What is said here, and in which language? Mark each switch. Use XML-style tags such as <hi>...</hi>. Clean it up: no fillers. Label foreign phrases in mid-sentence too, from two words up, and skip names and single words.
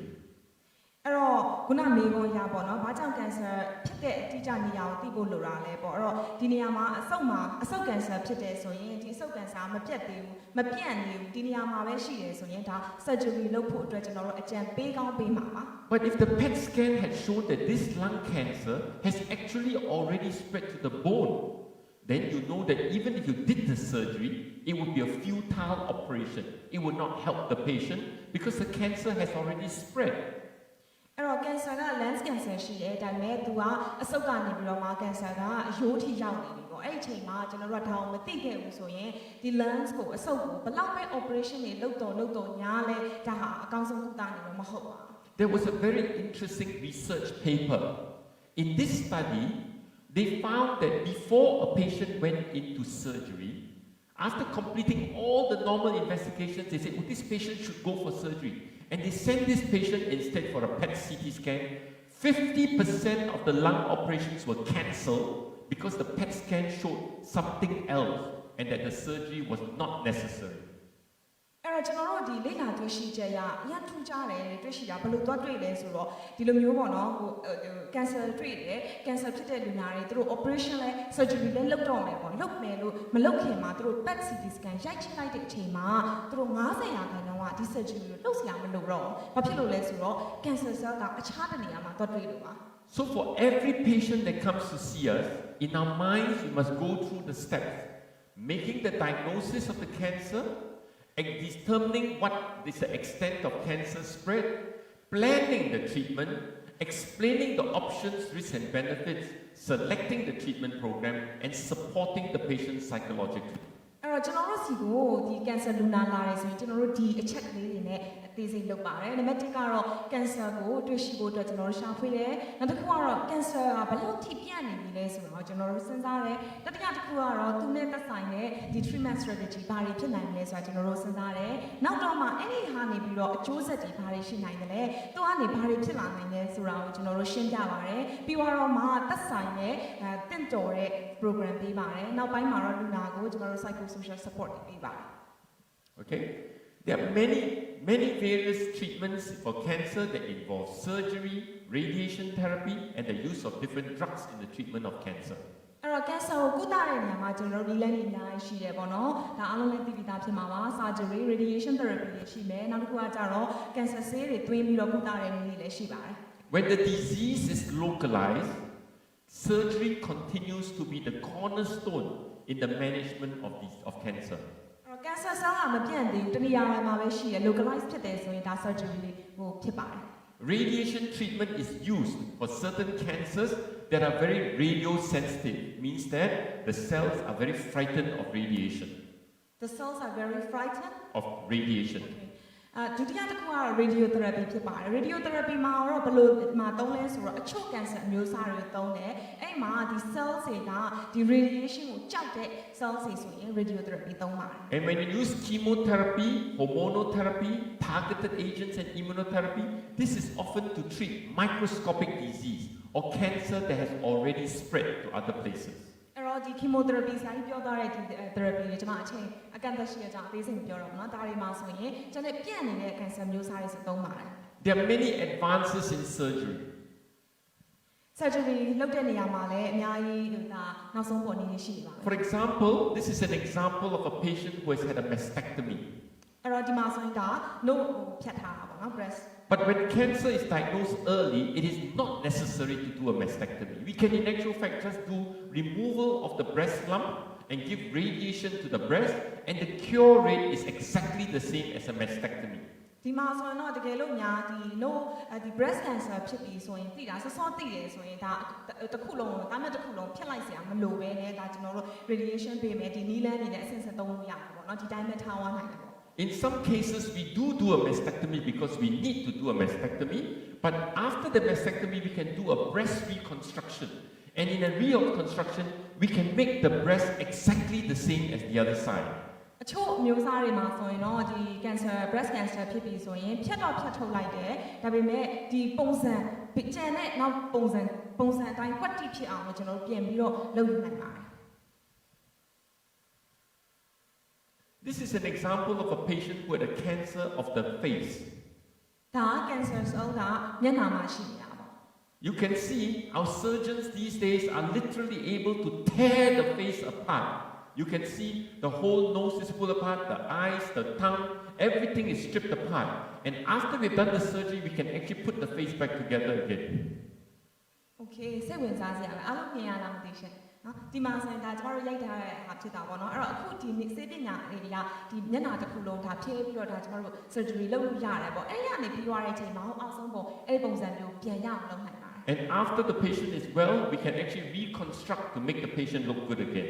<my>အဲ့တော့ခုနမေးခွန်းရပေါ့နော်ဘာကြောင့် cancer ဖြစ်တဲ့အတိအကျနေရာကိုသိဖို့လိုတာလဲပေါ့အဲ့တော့ဒီနေရာမှာအဆုတ် cancer ဖြစ်တယ်ဆိုရင်ဒီအဆုတ် cancer မပြတ်သေးဘူးမပြန့်နေဘူးဒီနေရာမှာပဲရှိတယ်ဆိုရင်ဒါ surgery လုပ်ဖို့အတွက်ကျွန်တော်တို့အကြံပေးကောင်းပေးမှာပါ</my> <en>But if the PET scan had shown that this lung cancer has actually already spread to the bone, then you know that even if you did the surgery, it would be a futile operation. It would not help the patient because the cancer has already spread.</en> <my>အဲ့တော့ cancer က</my> <en>lens cancer</en> <my>ရှိတယ်ဒါပေမဲ့သူကအဆုတ်ကနေပြီးတော့မှ cancer ကအရိုးထိရောက်နေပြီပေါ့အဲ့ဒီအချိန်မှာကျွန်တော်တို့ကဒါအောင်မသိခဲ့ဘူးဆိုရင်ဒီ lens ကိုအဆုတ်ကိုဘယ်လောက်ပဲ operation တွေလုပ်တော့ညားလဲဒါဟာအကောင်းဆုံးကုသနေတော့မဟုတ်ပါဘူး</my> <en>There was a very interesting research paper. In this study, they found that before a patient went into surgery, after completing all the normal investigations, they said, oh, this patient should go for surgery. And they sent this patient instead for a PET CT scan. 50% of the lung operations were cancelled because the PET scan showed something else and that the surgery was not necessary.</en> <my>အဲ့တော့ကျွန်တော်တို့ဒီလေ့လာတွေ့ရှိချက်ရအရင်ထူးခြားတယ်တွေ့ရှိတာဘယ်လိုသွားတွေ့လဲဆိုတော့ဒီလိုမျိုးပေါ့နော်ဟို cancer တွေ့တယ် cancer ဖြစ်တဲ့လူနာတွေသူတို့ operation လဲ surgery လဲလုပ်တော့မယ်ပေါ့လုပ်မယ်လို့မလုပ်ခင်မှာသူတို့</my> <en>PET CT scan</en> <my>ရိုက်ချိလိုက်တဲ့အချိန်မှာသူတို့90%ကဒီ surgery ကိုလုပ်စရာမလိုတော့ဘာဖြစ်လို့လဲဆိုတော့</my> <en>cancer cell</en> <my>ကအခြားတစ်နေရာမှာသွားတွေ့လို့ပါ</my> <en>So for every patient that comes to see us, in our minds we must go through the steps, making the diagnosis of the cancer, and determining what is the extent of cancer spread, planning the treatment, explaining the options, risks and benefits, selecting the treatment program, and supporting the patient psychologically.</en> <my>အဲ့တော့ကျွန်တော်တို့စီကိုဒီ cancer လူနာလာတယ်ဆိုရင်ကျွန်တော်တို့ဒီအချက်ကလေးတွေနဲ့အသေးစိတ်လုပ်ပါတယ်နံပါတ်1ကတော့ cancer ကိုတွေ့ရှိဖို့အတွက် ကျွန်တော်တို့ရှာဖွေတယ်နောက်တစ်ခုကတော့ cancer ကဘယ်လောက်ထိပြန့်နေပြီလဲဆိုတော့ကျွန်တော်တို့စဉ်းစားတယ်တတိယတစ်ခုကတော့သူနဲ့သက်ဆိုင်တဲ့ဒီ</my> <en>treatment strategy</en> <my>ဘာတွေဖြစ်နိုင်မလဲဆိုတာကျွန်တော်တို့စဉ်းစားတယ်နောက်တော့မှအဲ့ဒီဟာနေပြီးတော့အကျိုးဆက်တွေဘာတွေရှိနိုင်တယ်လဲသူကနေဘာတွေဖြစ်လာနိုင်လဲဆိုတာကိုကျွန်တော်တို့ရှင်းပြပါတယ်ပြီးတော့မှသက်ဆိုင်တဲ့တင့်တော်တဲ့ program ပေးပါတယ်နောက်ပိုင်းမှာတော့လူနာကိုကျွန်တော်တို့</my> <en>psychosocial support</en> <my>ပေးပါတယ်</my> <en>Okay, there are many various treatments for cancer that involve surgery, radiation therapy, and the use of different drugs in the treatment of cancer.</en> <my>အဲ့တော့ cancer ကိုကုသတဲ့နေရာမှာကျွန်တော်တို့နည်းလမ်းတွေအများကြီးရှိတယ်ပေါ့နော်ဒါအားလုံးလည်းသိပြီးသားဖြစ်မှာပါ</my> <en>surgery radiation therapy</en> <my>တွေရှိမယ်နောက်တစ်ခုကကြတော့ cancer ဆေးတွေသွင်းပြီးတော့ကုသတဲ့နည်းတွေလည်းရှိပါတယ်</my> <en>When the disease is localized, surgery continues to be the cornerstone in the management of cancer. cancer cell</en> <my>ကမပြန့်သေးဘူးတနေရာမှာပဲရှိရ localize ဖြစ်တယ်ဆိုရင်ဒါ surgery ဟိုဖြစ်ပါတယ်</my> <en>Radiation treatment is used for certain cancers that are very radiosensitive, means that the cells are very frightened of radiation. The cells are very frightened of radiation.</en> <my>ဒုတိယတစ်ခုကတော့ radiotherapy ဖြစ်ပါတယ် radiotherapy မှာတော့ဘယ်လိုမှာသုံးလဲဆိုတော့အချို့ cancer အမျိုးအစားတွေသုံးတယ်အဲ့မှာဒီ cells တွေကဒီ radiation ကိုကြောက်တဲ့ cells တွေဆိုရင် radiotherapy သုံးပါတယ်</my> <en>And when you use chemotherapy, hormonotherapy, targeted agents and immunotherapy, this is often to treat microscopic disease or cancer that has already spread to other places.</en> <my>အဲ့တော့ဒီ chemotherapy ဆရာကြီးပြောသွားတဲ့ဒီ therapy တွေကျွန်မအချိန်အကန့်အသတ်ရှိရကြအသေးစိတ်ပြောတော့နော်ဒါတွေမှာဆိုရင်ကျွန်တော်ပြန့်နေတဲ့ cancer မျိုးစားတွေစသုံးပါတယ်</my> <en>There are many advances in surgery.</en> <my>surgery လုပ်တဲ့နေရာမှာလည်းအများကြီးဒါနောက်ဆုံးပေါ်နေနေရှိနေပါမယ်</my> <en>For example, this is an example of a patient who has had a mastectomy.</en> <my>အဲ့တော့ဒီမှာဆိုရင်ဒါ no ဖြတ်ထားတာပေါ့နော် breast</my> <en>But when cancer is diagnosed early, it is not necessary to do a mastectomy. We can in actual fact just do removal of the breast lump and give radiation to the breast, and the cure rate is exactly the same as a mastectomy.</en> <my>ဒီမှာဆိုရင်တော့တကယ်လို့များဒီ no ဒီ</my> <en>breast cancer</en> <my>ဖြစ်ပြီးဆိုရင်သိတာစောစောသိတယ်ဆိုရင်ဒါတစ်ခုလုံးတာမဲ့တစ်ခုလုံးဖြတ်လိုက်စရာမလိုပဲနဲ့ဒါကျွန်တော်တို့ radiation ပေးမယ်ဒီနီးလန်းနေတဲ့ အဆင့်သုံးလို့ရတယ်ပေါ့နော်ဒီတိုင်းပဲထားဝါနိုင်တယ်ပေါ့</my> <en>In some cases, we do a mastectomy because we need to do a mastectomy, but after the mastectomy, we can do a breast reconstruction. And in a reconstruction, we can make the breast exactly the same as the other side.</en> <my>အချို့မျိုးစားတွေမှာဆိုရင်တော့ဒီ</my> <en>cancer breast cancer</en> <my>ဖြစ်ပြီးဆိုရင်ဖြတ်ထုတ်လိုက်တယ်ဒါပေမဲ့ဒီပုံစံကျန်တဲ့နောက်ပုံစံအတိုင်းကွက်တိဖြစ်အောင်ကျွန်တော်တို့ပြင်ပြီးတော့လုပ်ယူနိုင်ပါတယ်</my> <en>This is an example of a patient who had a cancer of the face.</en> <my>ဒါ</my> <en>cancer cell</en> <my>ကမျက်နှာမှာရှိနေတာပေါ့</my> <en>You can see our surgeons these days are literally able to tear the face apart. You can see the whole nose is pulled apart, the eyes, the tongue, everything is stripped apart. And after we've done the surgery, we can actually put the face back together again.</en> <my>Okay စိတ်ဝင်စားစရာပဲအားလုံးမြင်ရလားမသိရှင်နော်ဒီမှာဆိုရင်ဒါကျမတို့ရိုက်ထားတဲ့ဟာဖြစ်တာပေါ့နော်အဲ့တော့အခုဒီစေပညာလေးတွေကဒီမျက်နှာတစ်ခုလုံးဒါဖြည့်ပြီးတော့ဒါကျမတို့ surgery လုပ်လို့ရတယ်ပေါ့အဲ့ရနေပြီးသွားတဲ့အချိန်မှာအောက်ဆုံးပုံအဲ့ဒီပုံစံမျိုးပြန်ရအောင်လုပ်နိုင်ပါတယ်</my> <en>And after the patient is well, we can actually reconstruct to make the patient look good again.</en>